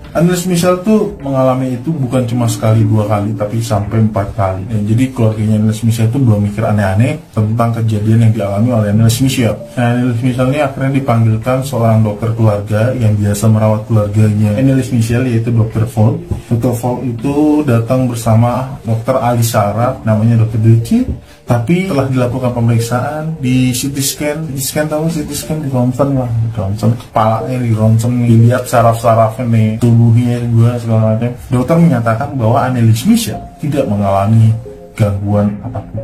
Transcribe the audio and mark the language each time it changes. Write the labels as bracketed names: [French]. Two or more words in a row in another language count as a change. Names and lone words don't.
[Indonesian] Anneliese Michel tuh mengalami itu bukan cuma sekali dua kali, tapi sampai 4 kali. Jadi keluarganya Anneliese Michel itu belum mikir aneh-aneh tentang kejadian yang dialami oleh Anneliese Michel. Anneliese Michel ini akhirnya dipanggilkan seorang dokter keluarga yang biasa merawat keluarganya Anneliese Michel, yaitu Dr. Volk. Dr. Volk itu datang bersama Dr. Ali Saraf, namanya Dr. Duci. Tapi telah dilakukan pemeriksaan, di [English] CT scan [Indonesian] tahu [English] CT scan, [Indonesian] di ronsen lah, ronsen kepalanya, di ronsen, dilihat saraf-sarafnya nih, tubuhnya juga segala macam. Dokter menyatakan bahwa Anneliese Michel tidak mengalami gangguan apapun.